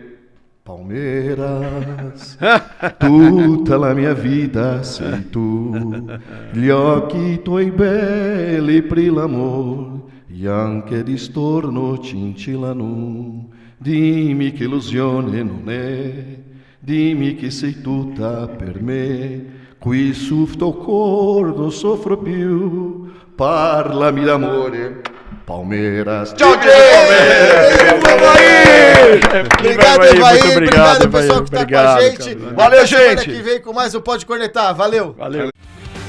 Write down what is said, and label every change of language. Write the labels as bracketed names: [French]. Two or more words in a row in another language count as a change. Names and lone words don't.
[Italian] Palmeiras, tutta la mia vita sei tu, gli occhi tuoi belli per l'amor, e anche di storno cincillano. Dimmi che illusione non è, dimmi che sei tutta per me. Qui sul tuo cuore non soffro più, parlami d'amore, Palmeiras. [Portuguese] Tchau, gente! Obrigado, Evair. Obrigado, pessoal que tá com a gente. Valeu, gente! Semana que vem com mais um Pode Cornetar. Valeu! Valeu.